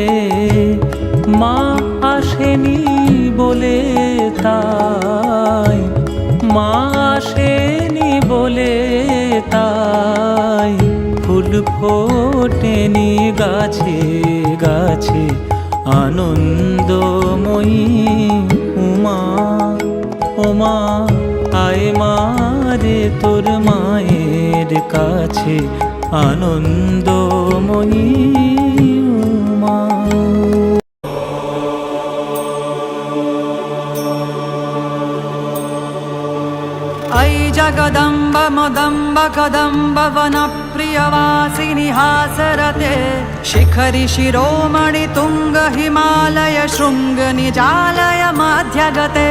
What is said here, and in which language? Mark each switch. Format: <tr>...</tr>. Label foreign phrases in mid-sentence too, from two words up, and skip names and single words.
<bn>মা আসেনি বলে তাই, মা আসেনি বলে তাই, ফুল ফোটেনি গাছে গাছে, আনন্দময়ী উমা। ও মা আয় মা রে তোর মায়ের কাছে, আনন্দময়ী উমা।</bn> <sa>अयि जगदम्ब मदम्ब कदम्ब वनप्रियवासिनि हासरते, शिखरि शिरोमणि तुंग हिमालय शृंग निजालय मध्यगते।</sa>